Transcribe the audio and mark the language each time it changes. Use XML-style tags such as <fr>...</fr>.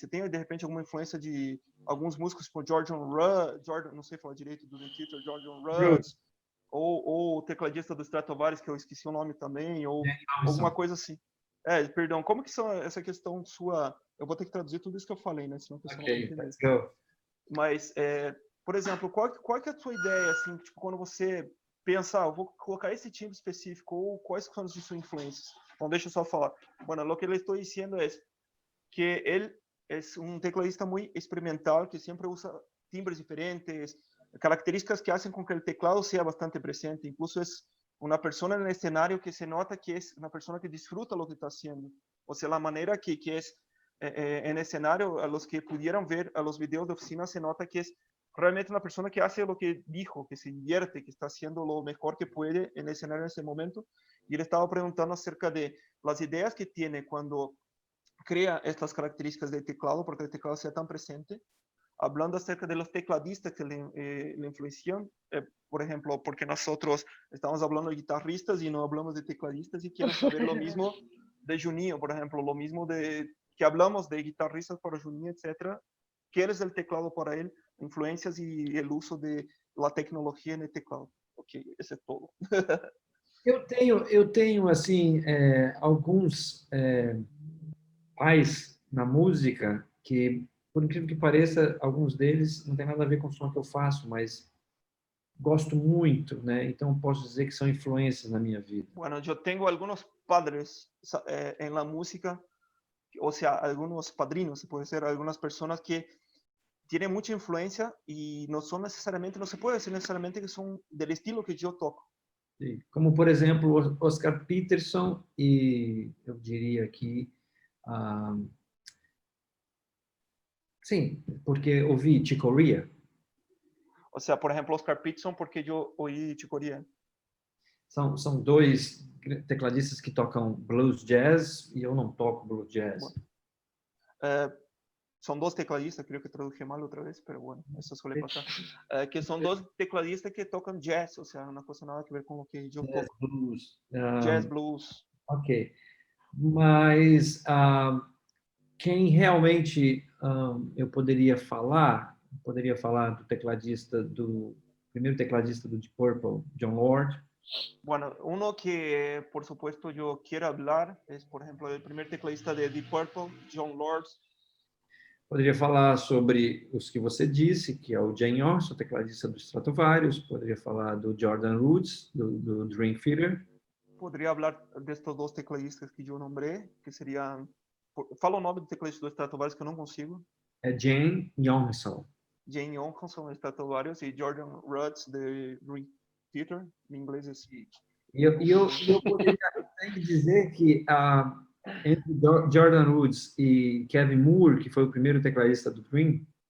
<pt>Você tem, de repente, alguma influência de alguns músicos, tipo Jordan Rudds, não sei falar direito do Theater, Jordan Rudds, ou o tecladista do Stratovarius, que eu esqueci o nome também, ou alguma coisa assim. Perdão, como que são essa questão sua... Eu vou ter que traduzir tudo isso que eu falei, né? Senão a pessoa não vai entender.</pt> <en>Let's go.</en> <pt>Mas, por exemplo, qual que é a sua ideia, assim, tipo, quando você pensa, eu vou colocar esse timbre específico, ou quais são as suas influências? Então, deixa eu só falar.</pt> <es>Bueno, lo que le estoy diciendo es que él es un tecladista muy experimental, que siempre usa timbres diferentes, características que hacen con que el teclado sea bastante presente. Incluso es una persona en el escenario que se nota que es una persona que disfruta lo que está haciendo. O sea, la manera que es en el escenario, a los que pudieran ver a los videos de oficina, se nota que es realmente una persona que hace lo que dijo, que se divierte, que está haciendo lo mejor que puede en el escenario en ese momento. Y él estaba preguntando acerca de las ideas que tiene cuando crea estas características del teclado, porque el teclado sea tan presente. Hablando acerca de los tecladistas que le influencian, por ejemplo, porque nosotros estamos hablando de guitarristas y no hablamos de tecladistas, y quiero saber lo mismo de Juninho, por ejemplo, lo mismo de que hablamos de guitarristas para Juninho, etcétera. ¿Qué es el teclado para él? Influencias y el uso de la tecnología en el teclado.</es> <pt>Ok, esse é todo. Eu tenho assim, alguns pais na música que, por incrível que pareça, alguns deles não tem nada a ver com o som que eu faço, mas gosto muito, né? Então posso dizer que são influências na minha vida.</pt> <es>Bueno, yo tengo algunos padres en la música, o sea, algunos padrinos, se puede ser, algunas personas que tienen mucha influencia y no son necesariamente, no se puede decir necesariamente que son del estilo que yo toco.</es> <pt>Sim. Como, por exemplo, Oscar Peterson e, eu diria aqui, sim, porque ouvi Chick Corea.</pt> <es>O sea, por ejemplo, Oscar Peterson, porque yo oí Chick Corea.</es> <pt>São dois tecladistas que tocam blues jazz e eu não toco blues jazz.</pt> <es>Son dos tecladistas, creo que traduje mal otra vez, pero bueno, eso suele pasar. Que son dos tecladistas que tocan jazz, o sea, una cosa nada que ver con lo que yo Jazz, toco. blues. Jazz, blues. Ok.</es> <pt>Mas quem realmente eu poderia falar do tecladista primeiro tecladista do Deep Purple, John Lord.</pt> <es>Bueno, uno que por supuesto yo quiero hablar es, por ejemplo, el primer tecladista de Deep Purple, John Lord.</es> <pt>Poderia falar sobre os que você disse, que é o Jane Orson, tecladista do Stratovarius. Poderia falar do Jordan Rhodes, do Dream Theater.</pt> <es>Podría hablar de estos dos tecladistas que yo nombré, que serían...</es> <pt>Fala o nome do tecladista do Stratovarius que eu não consigo. É Jane Johansson. Jane Johansson, Stratovarius, e Jordan Rhodes, de Dream Theater. Em inglês é assim. E eu poderia até dizer que entre Jordan Rhodes e Kevin Moore, que foi o primeiro tecladista do Dream.</pt>